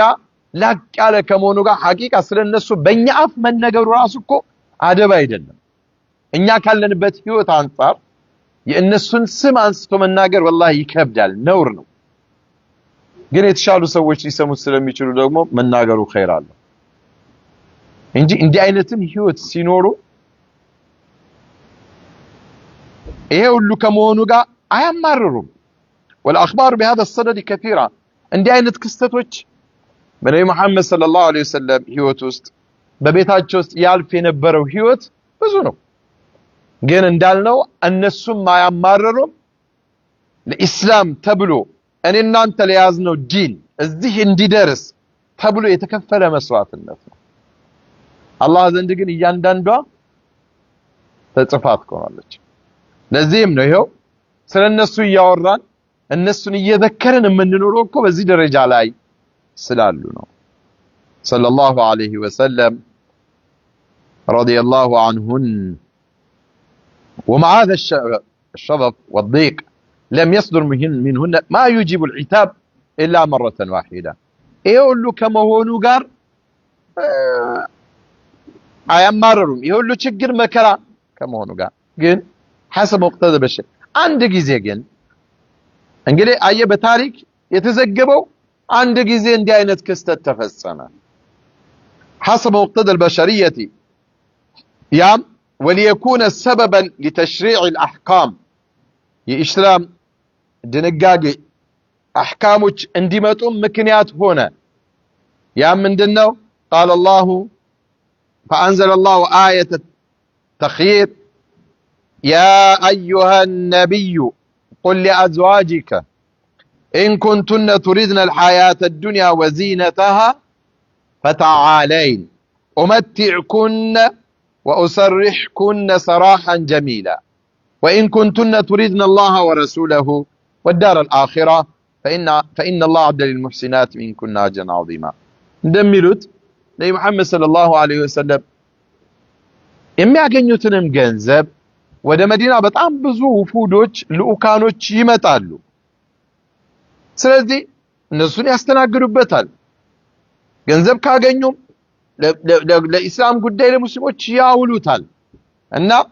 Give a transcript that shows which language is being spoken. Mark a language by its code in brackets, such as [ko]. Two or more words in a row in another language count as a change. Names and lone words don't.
[am] ላቅ ያለ ከመሆኑ ጋር ሐቂቃ ስለነሱ በእኛ አፍ መነገሩ ራሱ እኮ አደብ አይደለም። እኛ ካለንበት ህይወት አንፃር የእነሱን ስም አንስቶ መናገር ወላሂ ይከብዳል፣ ነውር ነው። ግን የተሻሉ ሰዎች ሊሰሙት ስለሚችሉ ደግሞ መናገሩ ኸይር አለው እንጂ እንዲህ አይነትን ህይወት ሲኖሩ ይሄ ሁሉ ከመሆኑ ጋር አያማርሩም። [ar] والأخبار بهذا الصدد كثيرة [am] እንዲህ አይነት ክስተቶች በነብዩ መሐመድ [ar] صلى الله عليه وسلم [am] ህይወት ውስጥ በቤታቸው ውስጥ ያልፍ የነበረው ህይወት ብዙ ነው። ግን እንዳልነው እነሱም አያማርሩም። ለኢስላም ተብሎ እኔ እናንተ ለያዝነው ዲን እዚህ እንዲደርስ ተብሎ የተከፈለ መስዋዕትነት ነው። አላህ ዘንድ ግን እያንዳንዷ ተጽፋት ቆራለች። ለዚህም ነው ይሄው ስለነሱ እያወራን እነሱን እየዘከርን የምንኖረው እኮ በዚህ ደረጃ ላይ ስላሉ ነው። [ar] صلى الله عليه وسلم رضي الله عنهن ومع هذا الشظف والضيق لم يصدر منهن ما يجيب العتاب إلا مرة واحدة. يقول له كما هو نقار [am] አያማረሩም። ይሄ ሁሉ ችግር መከራ ከመሆኑ ጋር ግን [ar] حسب مقتضى البشر [am] አንድ ጊዜ ግን እንግዲህ አየ በታሪክ የተዘገበው አንድ ጊዜ እንዲህ አይነት ክስተት ተፈጸመ። [ar] حسب مقتضى البشرية [am] ያም [ar] وليكون سببا لتشريع الأحكام [am] የኢስላም ድንጋጌ አህካሞች እንዲመጡ ምክንያት ሆነ። ያም ምንድነው? قال الله فأنزل الله آية التخيير يا أيها النبي قل لأزواجك إن كنتن تريدن الحياة الدنيا وزينتها فتعالين أمتعكن وأسرحكن سراحا جميلا وإن كنتن تريدن الله ورسوله والدار الآخرة فإن الله عد للمحسنات منكن أجرا عظيما. እንደሚሉት ነብዩ መሐመድ [ar] صلى الله عليه وسلم [am] የሚያገኙትንም ገንዘብ ወደ መዲና በጣም ብዙ ውፉዶች ልኡካኖች ይመጣሉ። ስለዚህ እነሱን ያስተናግዱበታል። ገንዘብ ካገኙም ለኢስላም ጉዳይ ለሙስሊሞች ያውሉታል እና